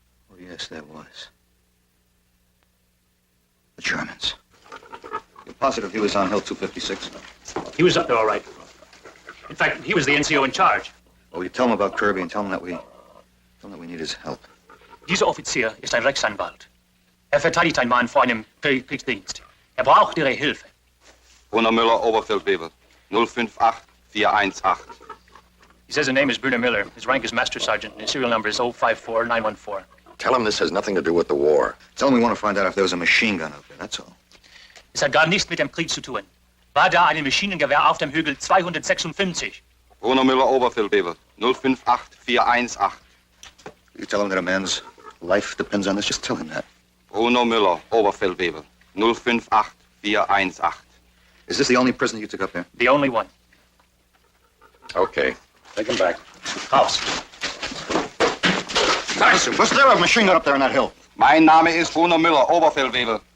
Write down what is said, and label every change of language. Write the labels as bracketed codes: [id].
[en] Oh, yes, there was. The Germans. You're positive he was on Hill 256? He was up there all right. In fact, he was the NCO in charge. Well, you tell him about Kirby and tell him that we need his help. [de] Dieser Offizier ist ein Rechtsanwalt. Verteidigt einen Mann vor einem Kriegsdienst. Braucht Ihre Hilfe. Brunner Müller, Oberfeldwebel. 058418. [en] He says his name is Brunner Miller. His rank is Master Sergeant. His serial number is 054914. Tell him this has nothing to do with the war. Tell him we want to find out if there was a machine gun up there, that's all. [de] Es hat gar nichts mit dem Krieg zu tun. War da ein Maschinengewehr auf dem Hügel 256? Bruno Müller, Oberfeldwebel. 058418. [en] You tell him that a man's life depends on this, just tell him that. [de] Bruno Müller, Oberfeldwebel. 058418. [en] Is this the only prisoner you took up there? The only one. Okay. Take him back. [de] Raus. [en] Nice. Was there a machine gun up there on that hill? [de] Mein Name ist Bruno Müller, Oberfeldwebel.